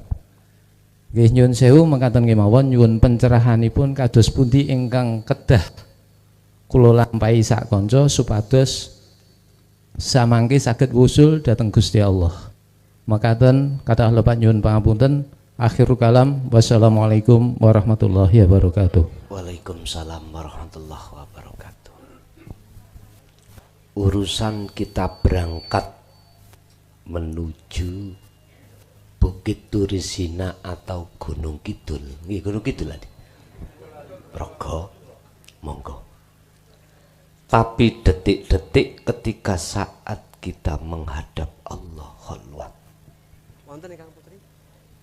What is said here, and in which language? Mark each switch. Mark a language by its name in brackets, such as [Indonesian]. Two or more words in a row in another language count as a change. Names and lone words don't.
[Javanese] Nggih nyuwun sewu mekaten kemawon nyuwun pencerahanipun kados pundi ingkang kedah kula lampahi sak kanca supados samangke saged wusul dhateng Gusti Allah. Makaten kathah lepat nyuwun pangapunten. [Arabic] آخر الكلام، والسلام عليكم ورحمة الله وبركاته. وعليكم السلام ورحمة الله وبركاته. [Indonesian] Urusan kita berangkat menuju Bukit Turisina atau Gunung Kidul. [Javanese] Nggih, Gunung Kidul tadi. Progo, monggo. [Indonesian] Tapi detik-detik ketika saat kita menghadap Allah kholwat.